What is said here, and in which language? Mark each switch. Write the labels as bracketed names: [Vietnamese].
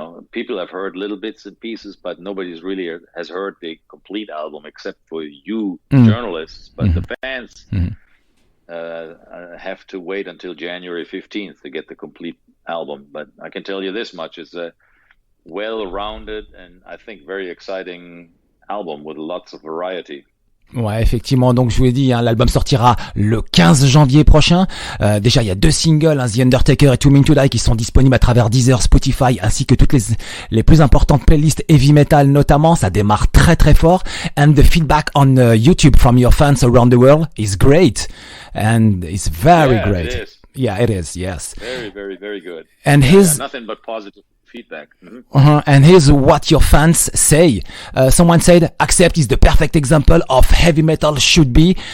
[English] People have heard little bits and pieces, but nobody's really has heard the complete album except for you journalists. But the fans have to wait until January 15th to get the complete album. But I can tell you this much: it's a well-rounded and I think very exciting album with lots of variety. [French] Ouais, effectivement. Donc, je vous l'ai dit, hein, l'album sortira le 15 janvier prochain. Déjà, il y a 2 singles, hein, The Undertaker et To Mean to Die, qui sont disponibles à travers Deezer, Spotify, ainsi que toutes les plus importantes playlists heavy metal, notamment. Ça démarre très, très fort. [English] And the feedback on YouTube from your fans around the world is great. And it's very great. It is. Yeah, it is. Yes. Very, very, very good. And nothing but positive feedback. And here's what your fans say. Someone said, Accept is the perfect example of heavy metal should be.